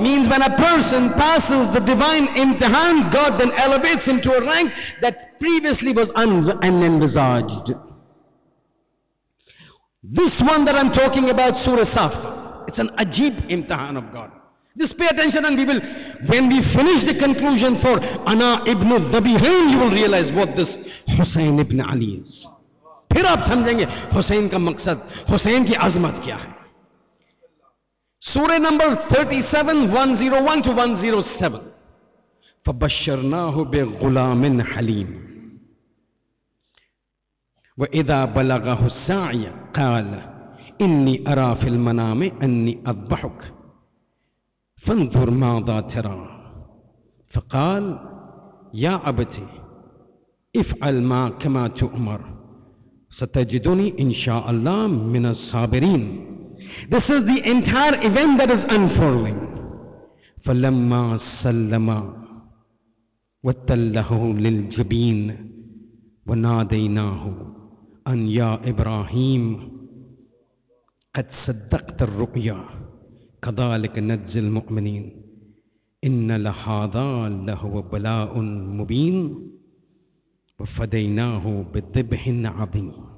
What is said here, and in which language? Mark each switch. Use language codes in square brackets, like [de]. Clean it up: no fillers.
[en] Means when a person passes the divine imtihan, God then elevates him to a rank that previously was unenvisaged. This one that I'm talking about, Surah Saf, it's an ajib imtihan of God. Just pay attention and when we finish the conclusion for Ana ibn Dabihain, you will realize what this Hussain ibn Ali is. [hi] फिर आप समझेंगे हुसैन का मकसद, हुसैन की अजमत क्या है. [en] Surah number 37, 101 to 107. [ar] فَبَشَّرْنَاهُ بِغُلَامٍ حَلِيمٍ وَإِذَا بَلَغَهُ السَّعْيَ قَالَ إِنِّي أَرَى فِي الْمَنَامِ أَنِّي أَذْبَحُكَ فانظر ماذا ترى. فقال يا أبتي افعل ما كما تؤمر ستجدني إن شاء الله من الصابرين. [en] This is the entire event that is unfurling. [ar] فلما سلم وتله للجبين وناديناه أن يا إبراهيم قد صدقت الرؤيا كذلك نجزي المؤمنين إن لهذا لهو بلاء مبين وفديناه بذبح عظيم.